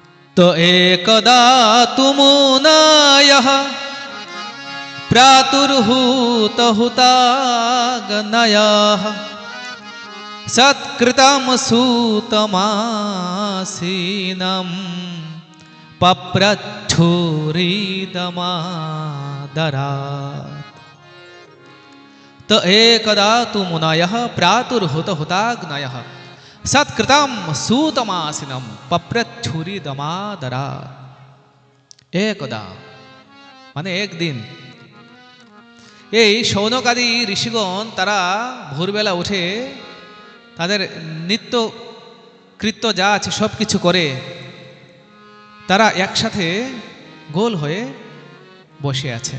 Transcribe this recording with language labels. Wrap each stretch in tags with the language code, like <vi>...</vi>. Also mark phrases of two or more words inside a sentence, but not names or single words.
<sa>तो एकदा तुमुनायः प्रातुर्हूत हुताग्नयः सत्कृतं सूतमासीनं पप्रच्छुरिदमादरात्। तो एकदा तुमुनायः प्रातुर्हूत हुताग्नयः सत्कृतं सूतमासीनं पप्रच्छुरिदमादरात्।</sa> <bn>एकदा মানে একদিন এই শৌনকাদি ঋষিগণ তারা ভোরবেলা উঠে তাদের নিত্য কৃত্য যা আছে সব কিছু করে তারা একসাথে গোল হয়ে বসে আছে।</bn>